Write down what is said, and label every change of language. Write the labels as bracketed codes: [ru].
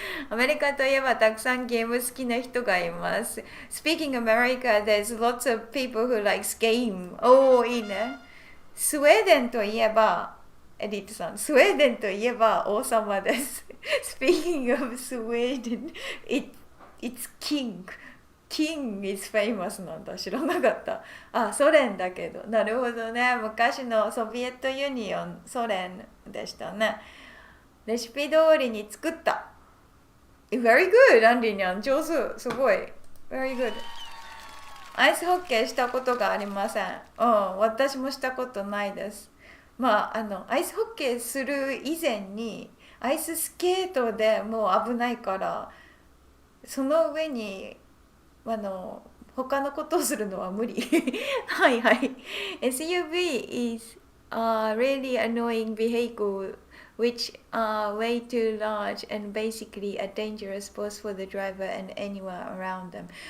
[ja] アメリカといえばたくさんゲーム好きな人がいます。 [en] Speaking America, there's lots of people who likes game. [ja] いいね。スウェーデンといえば、エディットさん、スウェーデンといえば王様です。 [en] Speaking of Sweden, it's king.King is famous [ja] なんだ。知らなかった。ソ連だけど。なるほどね。昔のソビエトユニオン、ソ連でしたね。レシピ通りに作った。 [en] Very good, アンリニャン。 [ja] 上手。すごい。 [en] Very good. [ja] アイスホッケーしたことがありません。私もしたことないです。アイスホッケーする以前に、アイススケートでもう危ないから、その上に、他のことをするのは無理はいはい [en] SUV is a really annoying vehicle which are way too large and basically are dangerous both for the driver and anyone around them.